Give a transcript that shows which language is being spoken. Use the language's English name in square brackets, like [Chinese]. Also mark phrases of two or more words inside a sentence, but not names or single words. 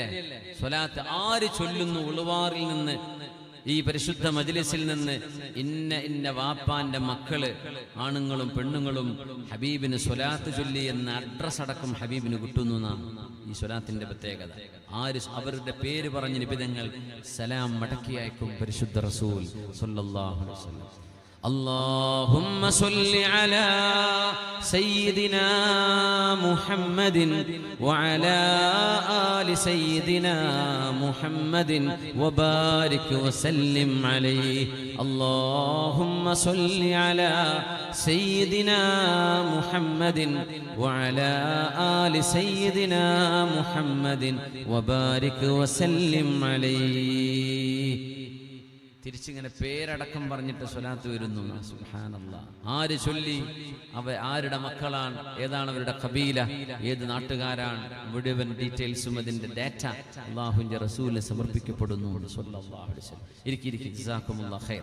[Malayalam] സ്വലാത്ത് ആര് ചൊല്ലുന്നു ഉളുവാറിൽ നിന്ന്, ഈ പരിശുദ്ധ മജ്ലിസിൽ നിന്ന്, ഇന്ന വാപ്പാന്റെ മക്കള്, ആണുങ്ങളും പെണ്ണുങ്ങളും ഹബീബിന് സ്വലാത്ത് ചൊല്ലി എന്ന അഡ്രസ് അടക്കം ഹബീബിന് കിട്ടുന്നു എന്നാണ് ഈ സ്വലാത്തിന്റെ പ്രത്യേകത. ആര് അവരുടെ പേര് പറഞ്ഞ് നിബിധങ്ങൾ സലാം മടക്കി അയക്കും പരിശുദ്ധ റസൂൽ [Arabic] صلى الله عليه وسلم. اللهم صل على سيدنا محمد وعلى آل سيدنا محمد وبارك وسلم عليه. اللهم صل على سيدنا محمد وعلى آل سيدنا محمد وبارك وسلم عليه. [Malayalam] തിരിച്ചിങ്ങനെ പേരടക്കം പറഞ്ഞിട്ട് സ്വലാത്ത് വരുന്നു. [Arabic] سبحان الله. [Malayalam] ആര് ചൊല്ലി, ആരുടെ മക്കളാണ്, ഏതാണ് അവരുടെ ഖബീല, ഏത് നാട്ടുകാരാണ്, മുഴുവൻ ഡീറ്റെയിൽസും അതിന്റെ ഡാറ്റ അല്ലാഹുവിന്റെ റസൂലിന് സമർപ്പിക്കപ്പെടുന്നു. [Arabic] صلى الله عليه وسلم. ഇരിക്കി جزاكم الله خير.